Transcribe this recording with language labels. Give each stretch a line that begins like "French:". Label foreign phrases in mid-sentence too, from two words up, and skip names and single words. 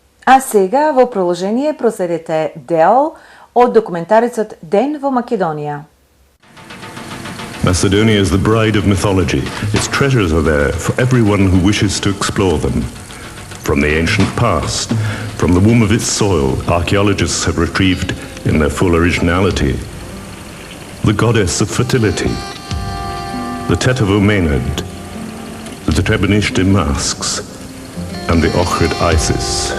Macedonian: А сега во продолжение проследете дел од документарецот Ден во Македонија.
English: Macedonia is the bride of mythology. Its treasures are there for everyone who wishes to explore them. From the ancient past, from the womb of its soil, archaeologists have retrieved, in their full originality, the goddess of fertility, the Tetovo Maenad, the Treblinishte masks, and the Ohrid Isis.